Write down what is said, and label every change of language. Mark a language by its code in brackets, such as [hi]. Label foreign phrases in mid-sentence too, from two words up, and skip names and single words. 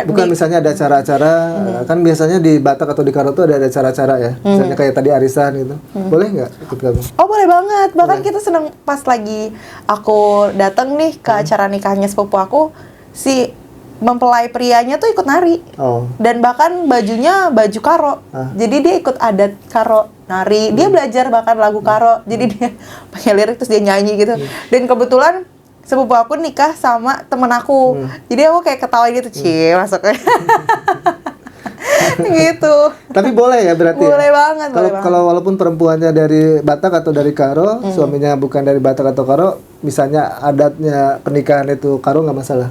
[id] bukan misalnya ada acara-acara kan biasanya di Batak atau di Karo tuh ada acara-acara ya. Misalnya kayak tadi arisan gitu. Boleh nggak ikut gabung? Oh, boleh banget. Bahkan kita seneng pas lagi aku datang nih ke acara nikahnya sepupu aku, si mempelai prianya tuh ikut nari. Dan bahkan bajunya baju Karo. Jadi dia ikut adat Karo, nari. Dia belajar bahkan lagu Karo. Jadi dia pakai lirik terus dia nyanyi gitu. Dan kebetulan sepupu aku nikah sama temen aku. Jadi aku kayak ketawa gitu, masuknya. Gitu. Tapi boleh ya berarti? Boleh banget. Kalau walaupun perempuannya dari Batak atau dari Karo, suaminya bukan dari Batak atau Karo, misalnya adatnya pernikahan itu Karo nggak masalah?